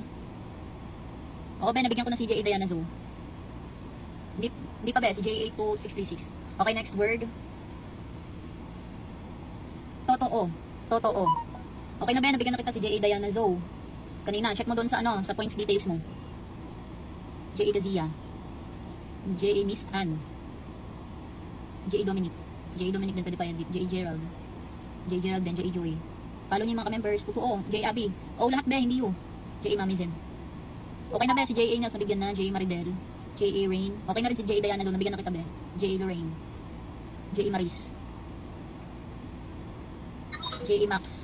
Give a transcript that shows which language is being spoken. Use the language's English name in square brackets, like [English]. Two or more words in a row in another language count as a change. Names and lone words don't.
[Filipino] Oo, be, nabigyan ko na si JA Diana Zo. Hindi pa, be, si JA 2636. [English] Okay, next word. [Filipino] Totoo. Okay na, be, nabigyan na kita si JA Diana Zo. Kanina, check mo doon sa sa [English] points details [Filipino] mo. JA Gazia. JA Miss Ann. JA Dominic. Si JA Dominic din pwede pa yan. JA Gerald. JA Gerald din, JA Joy. Follow niyo yung mga members. Totoo. JA Abby. Oo, lahat, be, hindi yun. JA Mami Zen. Okay na, be, si JA na nabigyan na, JA Maridel, JA Rain. Okay na rin si JA Diana doon, nabigyan na kita, be. JA Lorraine, JA Maris, JA Max.